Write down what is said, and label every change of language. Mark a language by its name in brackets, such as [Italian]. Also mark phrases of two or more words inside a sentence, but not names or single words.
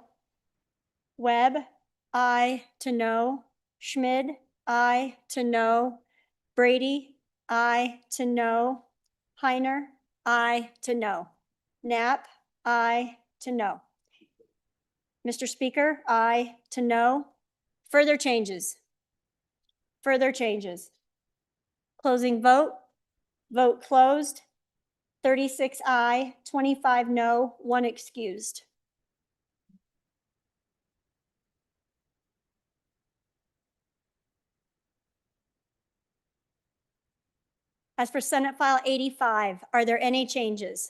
[English] Webb, aye to no. Schmid, aye to no. Brady, aye to no. Heiner, aye to no. Knapp, aye to no. Mr. Speaker, aye to no. Further changes? Further changes? Closing vote? Vote closed. 36 aye, 25 no, 1 excused. As for Senate File 85, are there any changes?